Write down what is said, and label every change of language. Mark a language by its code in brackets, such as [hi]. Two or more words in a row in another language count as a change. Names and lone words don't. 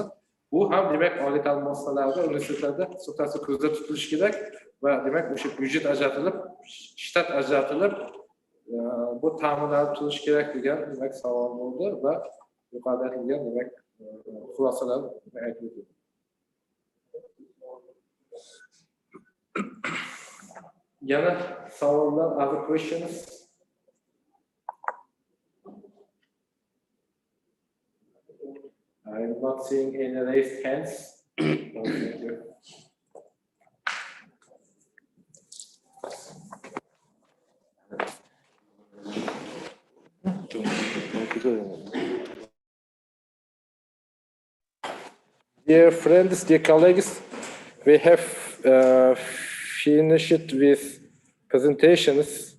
[uz] Bu ham demak oliy ta'lim muassasalarida, universitetlarda hisobda ko'zda tutilishi kerak va demak o'sha budjet ajratilib, shtat ajratilib, bu ta'minlanib turishi kerak degan demak savol bo'ldi va yuqorida aytilgan demak xulosalar aytildi. Yana savollar, [en] other questions? I'm not seeing any raised hands. No, thank you. Dear friends, dear colleagues, we have finished with presentations